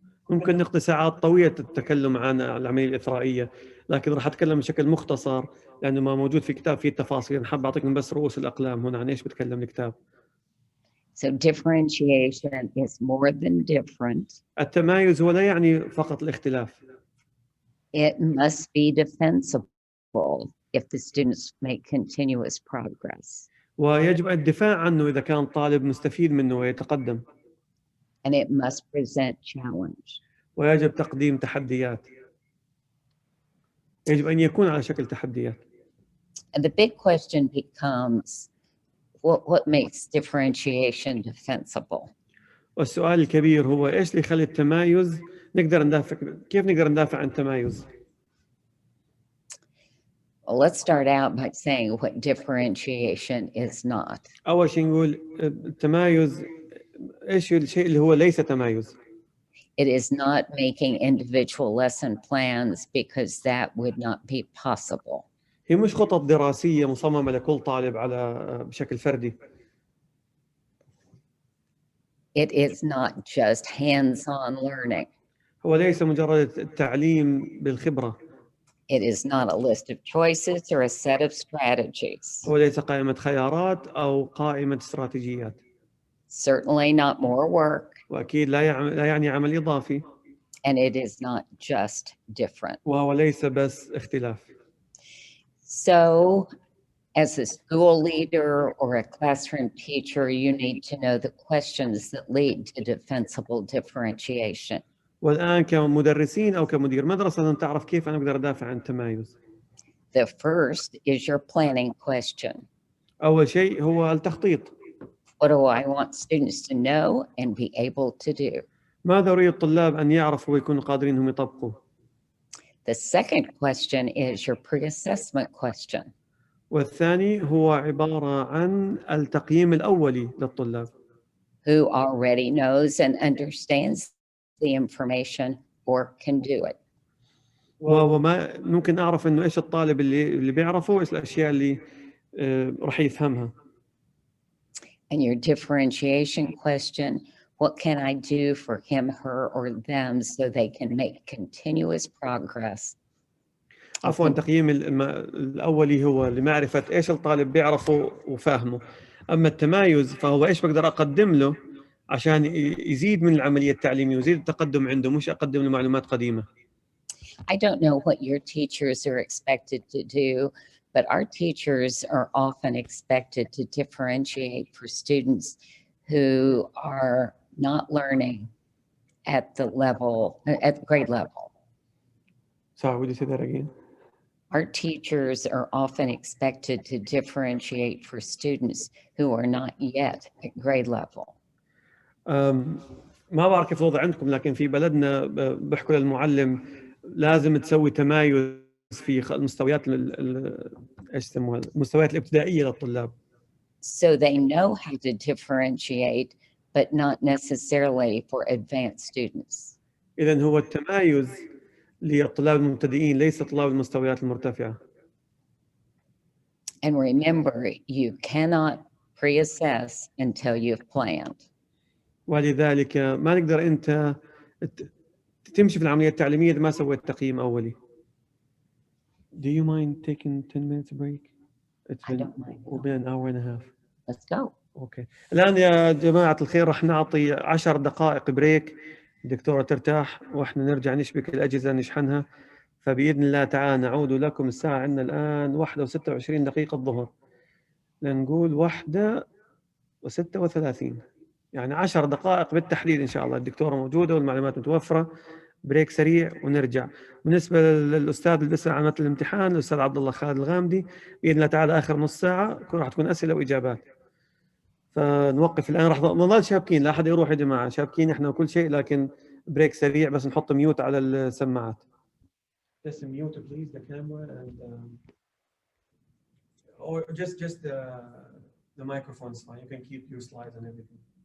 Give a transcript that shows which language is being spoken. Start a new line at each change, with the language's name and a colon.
Arabic: ممكن نقضي ساعات طويلة التكلم عن العملية الإثرائية، لكن راح أتكلم بشكل مختصر لأنه ما موجود في كتاب فيه التفاصيل. أنا حاب أعطيكم بس رؤوس الأقلام هنا عن إيش بتكلم الكتاب.
English: So differentiation is more than different.
Arabic: التمايز هو لا يعني فقط الاختلاف.
English: It must be defensible if the students make continuous progress.
Arabic: ويجب الدفاع عنه إذا كان طالب مستفيد منه ويتقدم.
English: And it must present challenge.
Arabic: ويجب تقديم تحديات. يجب أن يكون على شكل تحديات.
English: And the big question becomes, what makes differentiation defensible?
Arabic: والسؤال الكبير هو إيش اللي يخلي التمايز كيف نقدر ندافع عن التمايز؟
English: Well, let's start out by saying what differentiation is not.
Arabic: أول شيء نقول التمايز إيش الشيء اللي هو ليس تمايز.
English: It is not making individual lesson plans because that would not be possible.
Arabic: هي مش خطط دراسية مصممة لكل طالب بشكل فردي.
English: It is not just hands-on learning.
Arabic: هو ليس مجرد التعليم بالخبرة.
English: It is not a list of choices or a set of strategies.
Arabic: هو ليس قائمة خيارات أو قائمة استراتيجيات.
English: Certainly not more work.
Arabic: وأكيد لا يعني عمل إضافي.
English: And it is not just different.
Arabic: وهو ليس بس اختلاف.
English: So, as a school leader or a classroom teacher, you need to know the questions that lead to defensible differentiation.
Arabic: والآن كمدرسين أو كمدير مدرسة لازم تعرف كيف أنا أقدر أدافع عن التمايز.
English: The first is your planning question.
Arabic: أول شيء هو التخطيط.
English: What do I want students to know and be able to do?
Arabic: ماذا أريد الطلاب أن يعرفوا ويكونوا قادرين هم يطبقوا؟
English: The second question is your pre-assessment question.
Arabic: والثاني هو عبارة عن التقييم الأولي للطلاب.
English: Who already knows and understands the information or can do it.
Arabic: وهو ما ممكن أعرف إنه إيش الطالب اللي بيعرفه وإيش الأشياء اللي راح يفهمها.
English: And your differentiation question, what can I do for him, her, or them so they can make continuous progress?
Arabic: عفوا تقييم الأولي هو لمعرفة إيش الطالب بيعرفه وفاهمه. أما التمايز فهو إيش بقدر أقدم له عشان يزيد من العملية التعليمية ويزيد التقدم عنده، مش أقدم له معلومات قديمة.
English: I don't know what your teachers are expected to do, but our teachers are often expected to differentiate for students who are not learning at the grade level. Sorry, would you say that again? Our teachers are often expected to differentiate for students who are not yet at grade level.
Arabic: ما بعرف كيف الوضع عندكم، لكن في بلدنا بحكوا للمعلم لازم تسوي تمايز في المستويات ايش يسموها المستويات الابتدائية للطلاب.
English: So they know how to differentiate, but not necessarily for advanced students.
Arabic: إذن هو التمايز للطلاب المبتدئين ليس طلاب المستويات المرتفعة.
English: And remember, you cannot pre-assess until you've planned.
Arabic: ولذلك ما نقدر أنت تمشي في العملية التعليمية إذا ما سويت تقييم أولي.
English: Do you mind taking 10 minutes break? I don't mind. We've been an hour and a half. Let's go.
Arabic: أوكي. الآن يا جماعة الخير رح نعطي 10 دقائق بريك. الدكتورة ترتاح وإحنا نرجع نشبك الأجهزة نشحنها. فبإذن الله تعالى نعود لكم. الساعة عندنا الآن 1:26 دقيقة الظهر. لنقول 1:36. يعني 10 دقائق بالتحديد إن شاء الله. الدكتورة موجودة والمعلومات متوفرة. بريك سريع ونرجع. بالنسبة للأستاذ اللي بيسأل عن متن الامتحان الأستاذ عبد الله خالد الغامدي بإذن الله تعالى آخر نص ساعة راح تكون أسئلة وإجابات. فنوقف الآن. راح نظل شابكين لا أحد يروح يا جماعة. شابكين إحنا وكل شيء لكن بريك سريع بس نحط ميوت على السماعات.
English: Just mute please the camera and or just the microphone is fine. You can keep your slides and everything.